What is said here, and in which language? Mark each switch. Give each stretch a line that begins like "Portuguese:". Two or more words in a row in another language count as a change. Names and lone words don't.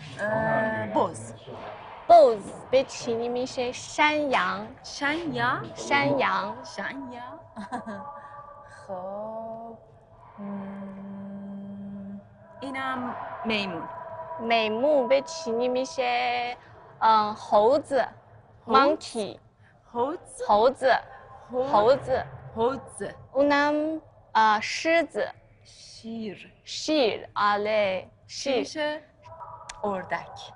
Persian: بز به چینی میشه شنیان خب اینم میمون به چینی میشه 猴子 monkey 猴子 اونم شیر آله شیر اردک